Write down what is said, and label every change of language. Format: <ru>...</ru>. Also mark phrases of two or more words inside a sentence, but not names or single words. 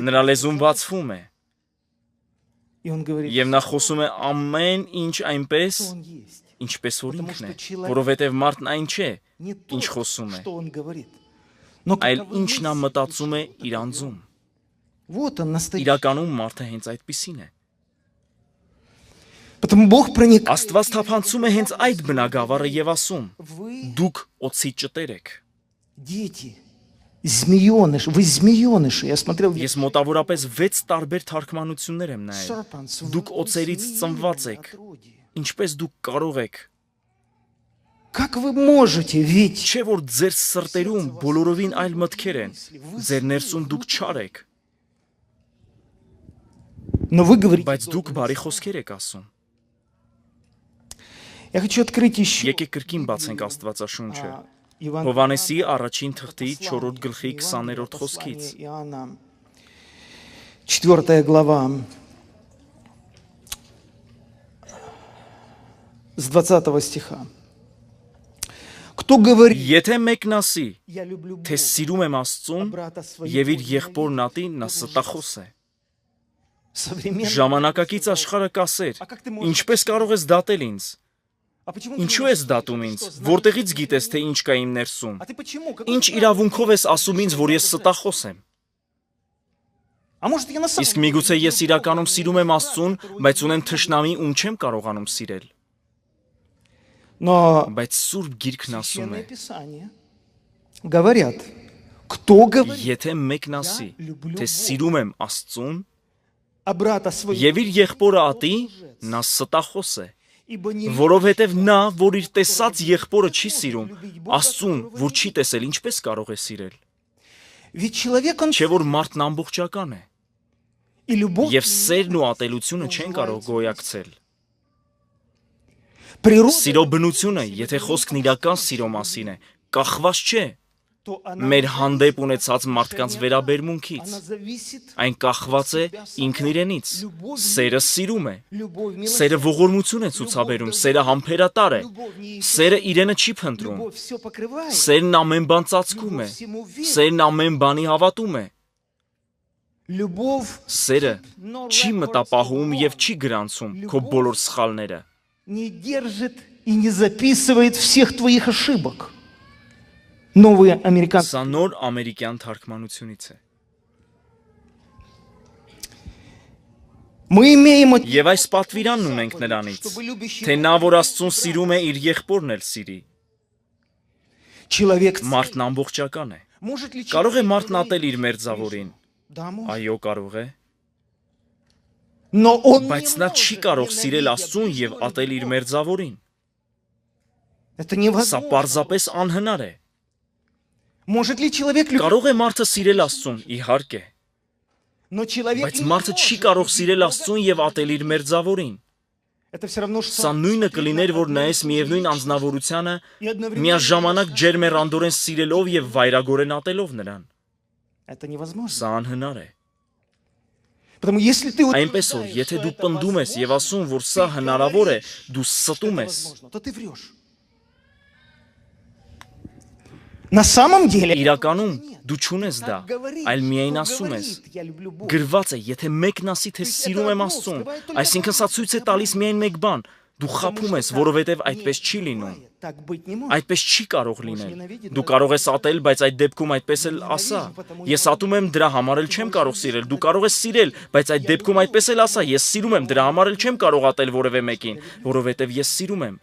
<hy>նրա լեզուն բացվում է,</hy> <ru>И он говорит,</ru> <hy>եւ նա խոսում է ամեն ինչ այնպես,</hy> <ru>что он есть.</ru> <hy>ինչպես որ ինքն է, որովհետև մարդն այն չէ,</hy> <ru>Не</ru> <hy>ինչ</hy> <ru>то,</ru> <hy>խոսում է,</hy> <ru>что он говорит. Но</ru> <hy>այլ</hy> <ru>каковы</ru> <hy>ինչ նա</hy> <ru>мысли</ru> <hy>մտածում է</hy> <ru>души</ru> <hy>իր</hy> <ru>этого</ru> <hy>անձում։</hy> <ru>человека. Вот он настоящий.</ru> <hy>Իրականում մարդը հենց այդպիսին է։</hy> <ru>Потому Бог проникает.</ru> <hy>Աստված թափանցում է հենց այդ բնագավառը եւ ասում.</hy> <ru>Вы</ru> <hy>Դուք օծի ճտեր եք։</hy> <ru>дети, змеёныши, вы змеёныши. Я смотрел...</ru> <hy>Ես մոտավորապես 6 տարբեր թարգմանություններ եմ նայել։</hy> <ru>Serpents, вы</ru> <hy>Դուք օծերից</hy> <ru>змеи</ru> <hy>ծնված եք։</hy> <ru>отродье.</ru> <hy>Ինչպես դուք կարող եք։</hy> <ru>Как вы можете, ведь...</ru> <hy>Չէ որ ձեր սրտերում բոլորովին այլ մտքեր են։ Ձեր ներսում դուք չար եք,</hy> <ru>Но вы говорите...</ru> <hy>բայց դուք բարի խոսքեր եք ասում։</hy> <ru>Я хочу открыть еще...</ru> <hy>Եկեք կրկին բացենք Աստվածաշունչը։</hy> <ru>Иван...</ru> <hy>Հովանեսի առաջին թղթի 4-րդ գլխի 20-րդ խոսքից։</hy> <ru>Иоанна, 4 глава, с 20 стиха. Кто говорит,</ru> <hy>Եթե մեկն ասի,</hy> <ru>я люблю</ru> <hy>թե</hy> <ru>Бога,</ru> <hy>սիրում եմ Աստծուն</hy> <ru>брата своего,</ru> <hy>եւ իր եղբորն ատի, նա ստախոս է։</hy> <ru>современный...</ru> <hy>Ժամանակակից աշխարհը կասեր. Ինչպես կարող ես դատել ինձ։</hy> <ru>А почему ты</ru> <hy>Ինչու</hy> <ru>думаешь,</ru> <hy>ես դատում</hy> <ru>что</ru> <hy>ինձ։</hy> <ru>знаешь?</ru> <hy>Որտեղից գիտես թե ինչ կա իմ ներսում։</hy> <ru>А ты почему? Какой</ru> <hy>Ինչ</hy> <ru>право?</ru> <hy>իրավունքով ես ասում ինձ, որ ես ստախոս եմ։</hy> <ru>А может, я на самом</ru> <hy>Իսկ միգուցե ես իրականում սիրում եմ Աստծուն, բայց ունեմ թշնամի, ում չեմ կարողանում սիրել։</hy> <ru>Но</ru> <hy>Բայց Սուրբ Գիրքն ասում է.</hy> <ru>Священное Писание говорят, кто говорит,</ru> <hy>Եթե մեկն ասի, թե սիրում եմ Աստծուն</hy> <ru>а брата своего</ru> <hy>եւ իր եղբորը ատի, նա ստախոս է։ Որովհետև նա, որ իր տեսած եղբորը չի սիրում, Աստծուն, որ չի տեսել, ինչպես կարող է սիրել։</hy> <ru>Ведь человек, он...</ru> <hy>Չէ որ մարդն ամբողջական է,</hy> <ru>И любовь...</ru> <hy>եւ սերն ու ատելությունը չեն կարող գոյակցել։</hy> <ru>Природа...</ru> <hy>Սիրո բնությունը, եթե խոսքն իրական սիրո մասին է, կախված չէ</hy> <ru>то она...</ru> <hy>մեր հանդեպ ունեցած մարդկանց վերաբերմունքից։</hy> <ru>Она зависит...</ru> <hy>Այն կախված է ինքն իրենից։ Սերը սիրում է։</hy> <ru>Любовь, милосердие.</ru> <hy>Սերը ողորմություն է ցուցաբերում, սերը համբերատար է։ Սերը իրենը չի փնտրում։</hy> <ru>Любовь все покрывает.</ru> <hy>Սերն ամեն բան ծածկում է։ Սերն ամեն բանի հավատում է։</hy> <ru>Любовь</ru> <hy>Սերը չի մտապահում եւ չի գրանցում քո բոլոր սխալները։</hy> <ru>не держит и не записывает всех твоих ошибок. Новые американцы.</ru> <hy>Սա նոր ամերիկյան թարգմանությունից է։</hy> <ru>Мы имеем...</ru> <hy>Եվ այս պատվիրանն ունենք նրանից, թե նա, որ Աստծուն սիրում է, իր եղբորն էլ սիրի։</hy> <ru>Человек...</ru> <hy>Մարդն ամբողջական է։</hy> <ru>Может ли</ru> <hy>Կարող է</hy> <ru>человек</ru> <hy>մարդն ատել</hy> <ru>говорить,</ru> <hy>իր մերձավորին։</hy> <ru>Да, может.</ru> <hy>Այո, կարող է։</hy> <ru>Но он не</ru> <hy>Բայց նա չի</hy> <ru>может</ru> <hy>կարող սիրել</hy> <ru>ненавидя</ru> <hy>Աստծուն եւ</hy> <ru>ближнего</ru> <hy>ատել իր</hy> <ru>любовь.</ru> <hy>մերձավորին։</hy> <ru>Это</ru> <hy>Սա</hy> <ru>невозможно.</ru> <hy>պարզապես անհնար է։</hy> <ru>Может ли человек любить?</ru> <hy>Կարող է մարդը սիրել Աստծուն, իհարկե,</hy> <ru>Но человек</ru> <hy>բայց</hy> <ru>не</ru> <hy>մարդը չի</hy> <ru>может</ru> <hy>կարող</hy> <ru>любить</ru> <hy>սիրել</hy> <ru>Бога.</ru> <hy>Աստծուն եւ ատել իր մերձավորին։</hy> <ru>Это все равно, что...</ru> <hy>Սա նույնը կլիներ, որ նայես միևնույն անձնավորությանը,</hy> <ru>И одновременно...</ru> <hy>միաժամանակ ջերմեռանդորեն սիրելով եւ վայրագորեն ատելով նրան։</hy> <ru>Это невозможно.</ru> <hy>Սա անհնար է։</hy> <ru>Потому если ты</ru> <hy>Այնպես որ, եթե դու պնդում ես եւ ասում, որ սա հնարավոր է, դու ստում ես։</hy> <ru>то ты врешь. На самом деле...</ru> <hy>Իրականում դու չունես դա, այլ միայն ասում ես։ Գրված է, եթե մեկն ասի, թե սիրում եմ Աստծուն, այսինքն սա ցույց է տալիս միայն մեկ բան. Դու խաբում ես, որովհետև այդպես չի լինում։ Այդպես չի կարող լինել։ Դու կարող ես ատել, բայց այդ դեպքում այդպես էլ ասա։ Ես ատում եմ, դրա համար էլ չեմ կարող սիրել։ Դու կարող ես սիրել, բայց այդ դեպքում այդպես էլ ասա։ Ես սիրում եմ, դրա համար էլ չեմ կարող ատել որևէ մեկին, որովհետև ես սիրում եմ։</hy>